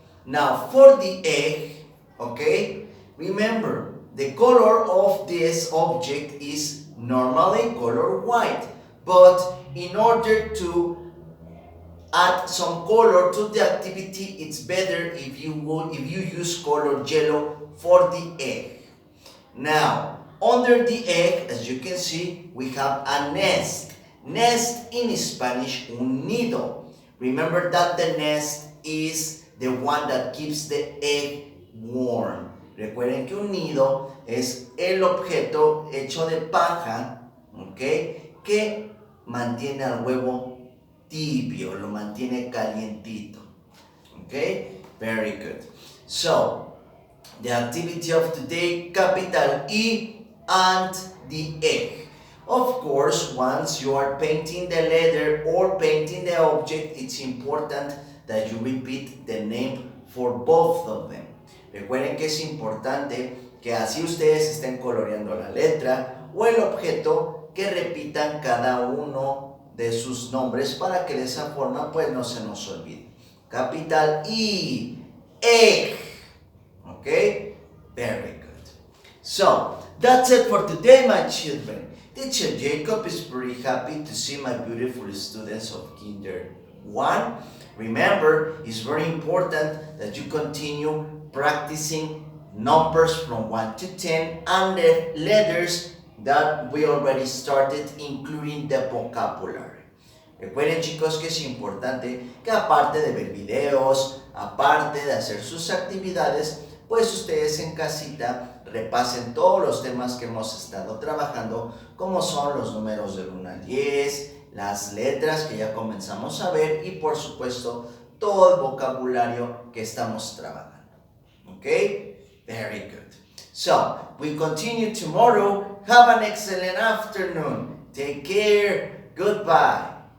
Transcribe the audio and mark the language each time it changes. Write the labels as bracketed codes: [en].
[en] Now, for the egg, okay, remember, the color of this object is normally color white, but in order to add some color to the activity, it's better if you use color yellow for the egg. Now, under the egg, as you can see, we have a nest. Nest in Spanish, un nido. Remember that the nest is the one that keeps the egg warm. [es] Recuerden que un nido es el objeto hecho de paja, ¿ok? Que mantiene al huevo tibio, lo mantiene calientito. [en] Okay? Very good. So, the activity of today, capital E and the egg. Of course, once you are painting the letter or painting the object, it's important that you repeat the name for both of them. [es] Recuerden que es importante que así ustedes estén coloreando la letra o el objeto, que repitan cada uno de sus nombres para que de esa forma pues no se nos olvide. [en] Capital E, egg. Okay? Very good. So, that's it for today, my children. Teacher Jacob is very happy to see my beautiful students of Kinder 1. Remember, it's very important that you continue practicing numbers from 1 to 10 and the letters that we already started, including the vocabulary. [es] Recuerden, chicos, que es importante que aparte de ver videos, aparte de hacer sus actividades, pues ustedes en casita repasen todos los temas que hemos estado trabajando, como son los números del 1 al 10, las letras que ya comenzamos a ver y por supuesto todo el vocabulario que estamos trabajando. [en] Okay? Very good. So, we continue tomorrow. Have an excellent afternoon. Take care. Goodbye.